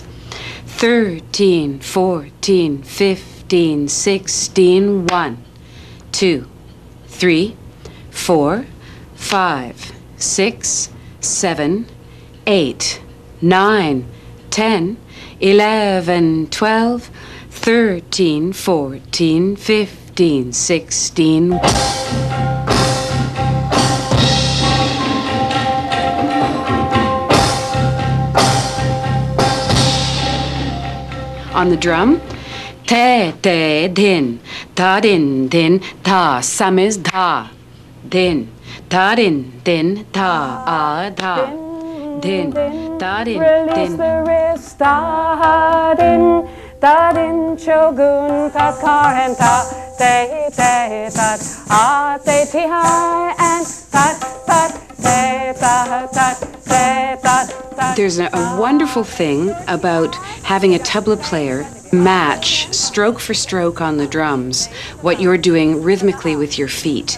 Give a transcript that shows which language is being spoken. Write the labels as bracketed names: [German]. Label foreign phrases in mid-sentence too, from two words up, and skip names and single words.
[English] 13, 14, 15, 16, 1, 2, 3, 4, 5, 6, 7, 8, 9, 10, 11, 12, 13, 14, 15, 16. On the drum, te, te, din, ta, din, ta, some is da, din, ta, din, ta, da, din, ta, din. Release the wrist, da, din, shogun, ta, car, and ta, te, tat, te, ti, high, and tat, te, tat, te, tat. There's a wonderful thing about having a tabla player match stroke for stroke on the drums what you're doing rhythmically with your feet.